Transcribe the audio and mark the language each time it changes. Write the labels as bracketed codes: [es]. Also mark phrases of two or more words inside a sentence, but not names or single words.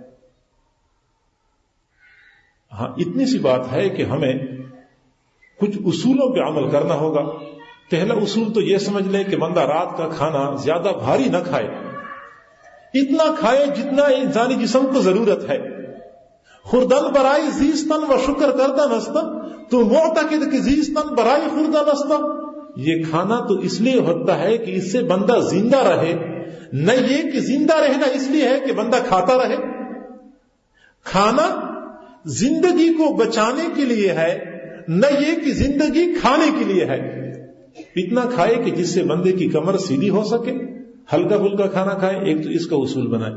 [ur] ہاں، اتنی سی بات ہے کہ ہمیں کچھ اصولوں پہ عمل کرنا ہوگا۔ پہلا اصول تو یہ سمجھ لیں کہ بندہ رات کا کھانا زیادہ بھاری نہ کھائے، اتنا کھائے جتنا انسانی جسم کو ضرورت ہے۔ [fa] خوردن برائی زیستن و شکر کردن است، تو معتقد کہ زیستن برائی خوردن است۔ [ur] یہ کھانا تو اس لیے ہوتا ہے کہ اس سے بندہ زندہ رہے، نہ یہ کہ زندہ رہنا اس لیے ہے کہ بندہ کھاتا رہے۔ کھانا زندگی کو بچانے کے لیے ہے، نہ یہ کہ زندگی کھانے کے لیے ہے۔ اتنا کھائے کہ جس سے بندے کی کمر سیدھی ہو سکے، ہلکا پھلکا کھانا کھائیں، ایک تو اس کا اصول بنائیں۔